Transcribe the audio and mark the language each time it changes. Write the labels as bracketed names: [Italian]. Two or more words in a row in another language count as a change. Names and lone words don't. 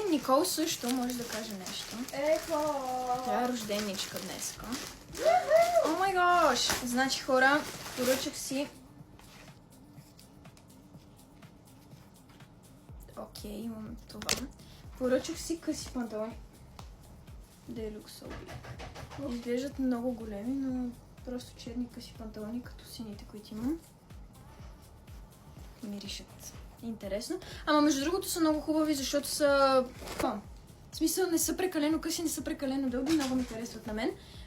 [Bulgarian] Никол също може да каже нещо. Тя е рожденичка днеска. [English] Oh my gosh! [Bulgarian] Значи хора, поръчах си... Окей, имам това. Поръчах си къси панталони. [English] They look so big. [Bulgarian] Изглеждат много големи, но просто черни къси панталони, като сините, които имам. Миришат интересно. Ама между другото са много хубави, защото са... В смисъл не са прекалено къси, не са прекалено дълги, много ми харесват на мен.